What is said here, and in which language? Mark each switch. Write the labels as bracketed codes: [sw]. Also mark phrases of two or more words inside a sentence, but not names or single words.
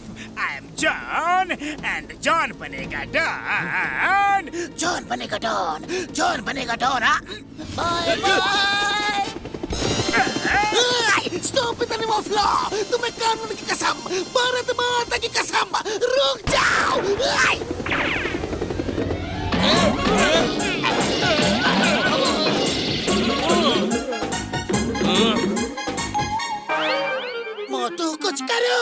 [en] I am John, and John banega Don. [hi] जॉन बनेगा डॉन। जॉन बनेगा डॉन, हाँ? [en] Bye bye. Stop it, animal flaw. [hi] तुम्हें कानून की कसम, भारत माता की कसम, रुक जाओ. मोटू, कुछ करो।